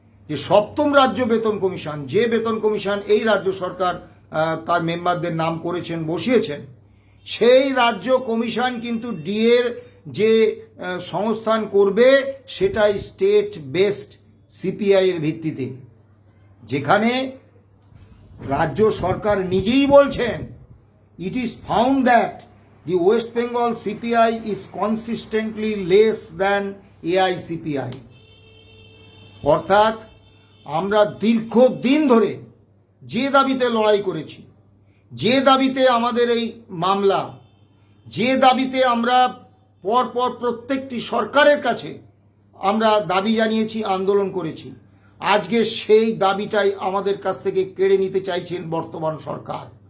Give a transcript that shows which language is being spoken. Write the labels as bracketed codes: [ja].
[bn] যে সপ্তম রাজ্য বেতন কমিশন, যে বেতন কমিশন এই রাজ্য সরকার তার মেম্বারদের নাম করেছেন, বসিয়েছেন, সেই রাজ্য কমিশন কিন্তু ডিএর যে সংস্থান করবে সেটাই স্টেট বেসড সিপিআই এর ভিত্তিতে, যেখানে রাজ্য সরকার নিজেই বলছেন [en] It is found that the West Bengal CPI is consistently less than AICPI. [bn] অর্থাৎ আমরা দীর্ঘদিন ধরে যে দাবিতে লড়াই করেছি, যে দাবিতে আমাদের এই মামলা, যে দাবিতে আমরা পরপর প্রত্যেকটি সরকারের কাছে আমরা দাবি জানিয়েছি, আন্দোলন করেছি, আজকে সেই দাবিটাই আমাদের কাছ থেকে কেড়ে নিতে চাইছেন বর্তমান সরকার।